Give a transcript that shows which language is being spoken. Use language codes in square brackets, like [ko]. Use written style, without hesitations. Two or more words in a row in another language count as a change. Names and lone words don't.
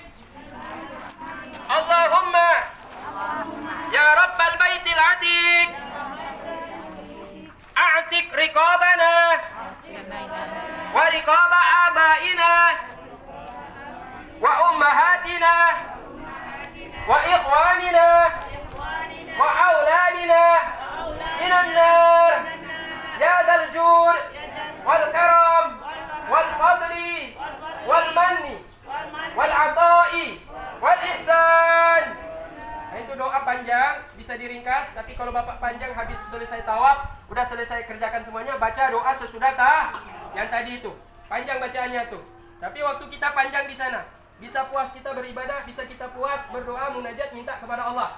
[ar] اللهم يا رب البيت العتيق أعتق رقابنا ورقاب آبائنا وأمهاتنا وإخواننا وأولادنا من النار يا ذا الجود والكرم والفضل والمن والعطاء والإحسان. [id] Nah, itu doa panjang, bisa diringkas, tapi kalau Bapak panjang habis selesai tawaf, udah selesai kerjakan semuanya, baca doa sesudah yang tadi itu. Panjang bacaannya tuh. Tapi waktu kita panjang di sana, bisa puas kita beribadah, bisa kita puas berdoa, munajat, minta kepada Allah.